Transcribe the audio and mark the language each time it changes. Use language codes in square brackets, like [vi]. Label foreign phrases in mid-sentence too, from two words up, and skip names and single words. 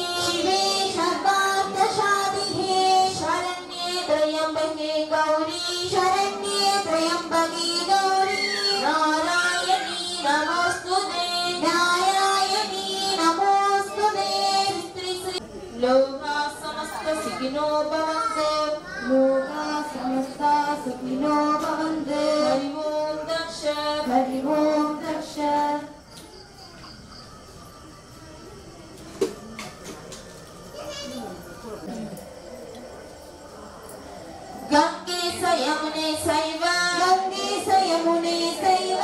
[sa] शिवे सर्वार्थ साधिके शरण्ये त्र्यम्बके गौरि शरण्ये त्र्यम्बके गौरि नारायणि नमोस्तुते नारायणि नमोस्तुते. श्री श्री लोकाः समस्ताः सुखिनो भवन्तु. लोकाः समस्ताः सुखिनो भवन्तु. हरि ओम् दक्ष. हरि ओम् दक्ष. गङ्गे चयमुने चैव गङ्गे चयमुने चैव